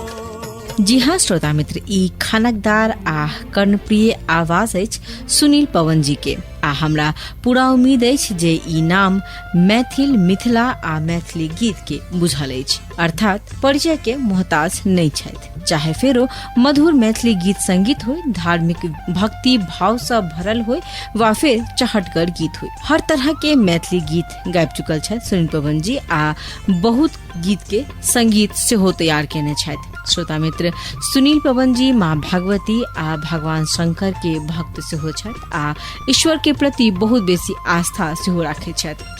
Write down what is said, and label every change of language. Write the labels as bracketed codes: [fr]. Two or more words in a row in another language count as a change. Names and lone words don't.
[mai] जी हाँ श्रोता मित्र, ई खनकदार आ कर्णप्रिय आवाज अछि सुनील पवन जी के आ हमरा पूरा उम्मीद अछि जे ई नाम मैथिल मिथिला आ मैथिली गीत के बुझल अछि, अर्थात परिचय के मोहताज नहीं छथि। चाहे फेरो मधुर मैथिली गीत संगीत हो, धार्मिक भक्ति भाव से भरल हो वा फिर चहटगर गीत हो, हर तरह के मैथिली गीत गाबि चुकल छथि सुनील पवन जी आ बहुत गीत के संगीत सेहो तैयार केने छथि। श्रोता मित्र, सुनील पवन जी माँ भगवती आ भगवान शंकर के भक्त सेहो छथि आ ईश्वर के प्रति बहुत बेसी आस्था सेहो राखै छथि।